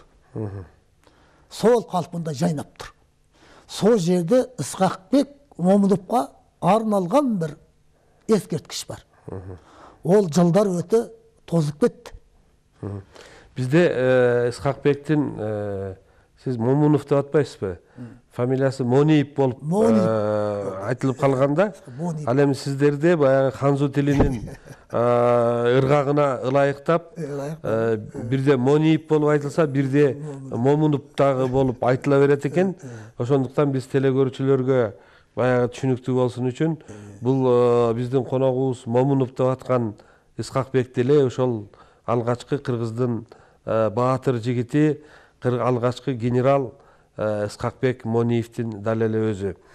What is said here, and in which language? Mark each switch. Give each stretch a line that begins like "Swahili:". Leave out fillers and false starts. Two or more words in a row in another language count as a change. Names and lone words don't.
Kazakh: Сол қалпында жайнап тұр. Сол жерде Ысқақбек Моминовқа арналған бір ескерткіш бар. Ол жылдар өте тозып кетті. Бізде Ысқақбектің сіз Момунов деп атпайсыз ба? Фамилиясы Мониев болып айтылып қалғанда,
Kyrgyz: ал эми сіздерде баягы ханзу тилинин ыргагына ылайыктап, бирде Мониев болуп айтылса, бирде Момунов дагы болуп айтыла берет экен. Ошондуктан биз телекөрүүчүлөргө баягы түшүнүктүү болсун үчүн бул биздин коногубуз Момунов деп аткан Ысқақбекти эле ошол алгачкы кыргыздын баатыр жигити, алгачкы генерал Ысқақбек Мониевтин дал эле өзү.